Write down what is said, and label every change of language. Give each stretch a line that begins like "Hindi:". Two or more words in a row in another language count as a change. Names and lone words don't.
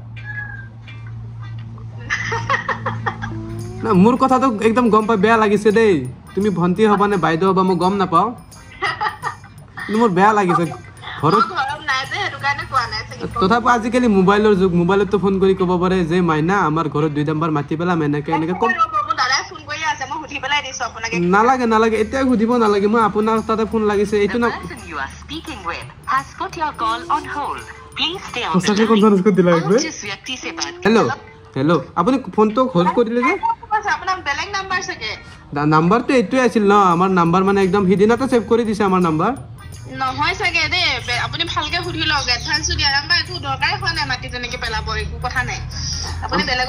Assamese: না মোৰ কথাটো একদম গম পাই বেয়া লাগিছে দেই তুমি ভণ্টি হ'বা নে বাইদেউ হ'বা মই গম নাপাওঁ মোৰ বেয়া লাগিছে ঘৰত তথাপি আজিকালি মোবাইলৰ যুগ মোবাইলতো ফোন কৰি ক'ব পাৰে যে মাইনা আমাৰ ঘৰত 2 ডাম্পাৰ মাটি পেলাম এনেকৈ এনেকৈ ক'ম পেলাই দিছো আপোনাকে নালাগে নালাগে এতিয়া সুধিব নালাগে মই আপোনাৰ তাতে ফোন লাগিছে এইটো না
English: You are speaking with has put your call on hold. Please stay on
Assamese: সঁচাকে কনফাৰেন্স কৰি দিলা একবাৰ
Hindi: जिस व्यक्ति से बात
English: hello hello'
Assamese: আপুনি ফোনটো হোল্ড কৰি দিলে যে আপোনাৰ বেলেগ নাম্বাৰ চাগে নাম্বাৰটো এইটোৱে আছিল ন আমাৰ নাম্বাৰ মানে একদম সিদিনাতে ছেভ কৰি দিছে আমাৰ নাম্বাৰ নহয় চাগে দেই আপুনি ভালকে সুধি লওক এডভান্সটো দিয়া নাম্বাৰ একো দৰকাৰে হোৱা নাই মাটি তেনেকে পেলাব একো কথা নাই আপুনি বেলেগক